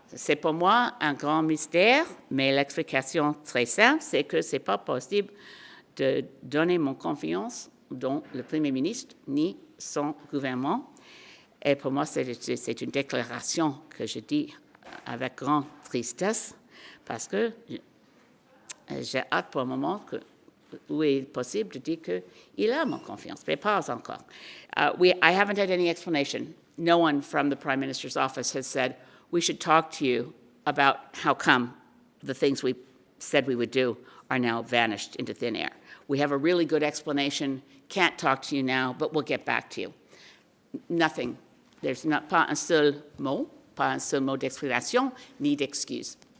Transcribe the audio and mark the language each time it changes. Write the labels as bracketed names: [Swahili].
[French] C'est pour moi un grand mystère, mais l'explication très simple, c'est que ce n'est pas possible de donner mon confiance dans le Premier ministre ni son gouvernement. Et pour moi, c'est une déclaration que je dis avec grande tristesse, parce que j'ai hâte pour un moment où il est possible de dire qu'il a mon confiance, mais pas encore. [English] I haven't had any explanation. No one from the Prime Minister's office has said, we should talk to you about how come the things we said we would do are now vanished into thin air. We have a really good explanation, can't talk to you now, but we'll get back to you. Nothing. There's [French] pas un seul mot d'explication ni d'excuse.